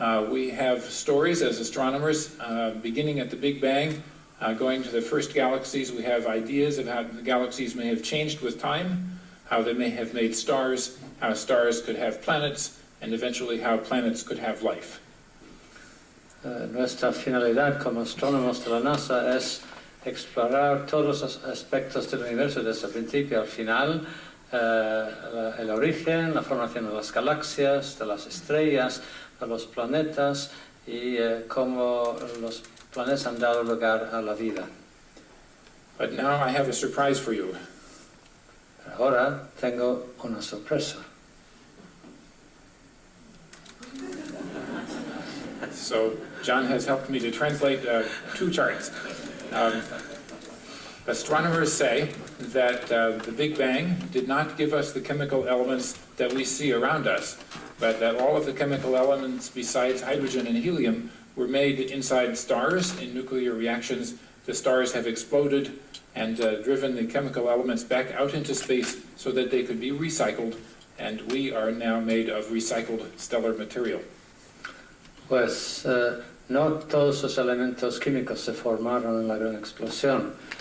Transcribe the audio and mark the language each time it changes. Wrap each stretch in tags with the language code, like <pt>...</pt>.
<en>We have stories as astronomers beginning at the Big Bang, going to the first galaxies. We have ideas of how the galaxies may have changed with time, how they may have made stars, how stars could have planets, and eventually how planets could have life.</en> <es>Nuestra finalidad como astrónomos de la NASA es explorar todos los aspectos del universo desde el principio al final, el origen, la formación de las galaxias, de las estrellas, de los planetas y cómo los planetas han dado lugar a la vida.</es> <en>But now I have a surprise for you.</en> <es>Ahora tengo una sorpresa.</es> <en>So John has helped me to translate two charts. Astronomers say that the Big Bang did not give us the chemical elements that we see around us, but that all of the chemical elements besides hydrogen and helium were made inside stars in nuclear reactions. The stars have exploded and driven the chemical elements back out into space so that they could be recycled, and we are now made of recycled stellar material.</en> <es>Pues no todos los elementos químicos se formaron en la gran explosión.</es>